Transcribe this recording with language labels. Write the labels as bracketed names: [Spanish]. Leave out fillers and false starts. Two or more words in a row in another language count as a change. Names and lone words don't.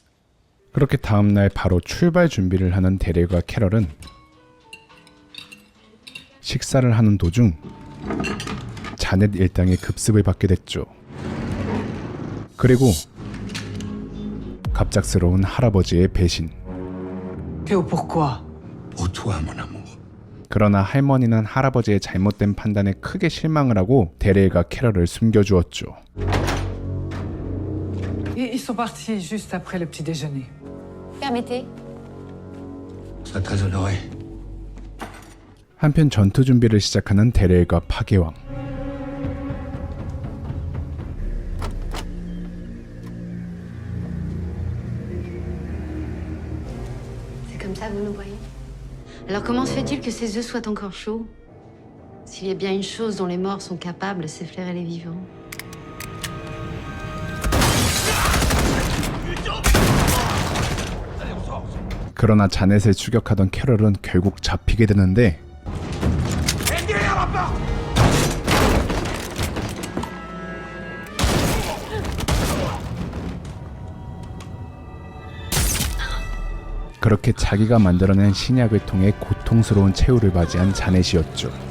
[Korean] 그렇게 다음날 바로 출발 준비를 하는 데릴과 캐럴은 식사를 하는 도중 자넷 일당의 급습을 받게 됐죠. 그리고 갑작스러운 할아버지의 배신. [French] Théo, pourquoi? Pour toi, mon amour. [Korean] 그러나 할머니는 할아버지의 잘못된 판단에 크게 실망을 하고 데릴과 캐럴을 숨겨주었죠. [French] Ils sont partis juste après le petit déjeuner. Permettez. Sois très honoré. [Korean] 한편 전투 준비를 시작하는 데릴과 파괴왕. [French] C'est comme ça que vous nous voyez. Alors comment se fait-il que ces œufs soient encore chauds? S'il y a bien une chose dont les morts sont capables, c'est flairer les vivants. [Korean] 그러나 자넷을 추격하던 캐럴은 결국 잡히게 되는데 그렇게 자기가 만들어낸 신약을 통해 고통스러운 최후를 맞이한 자넷이었죠.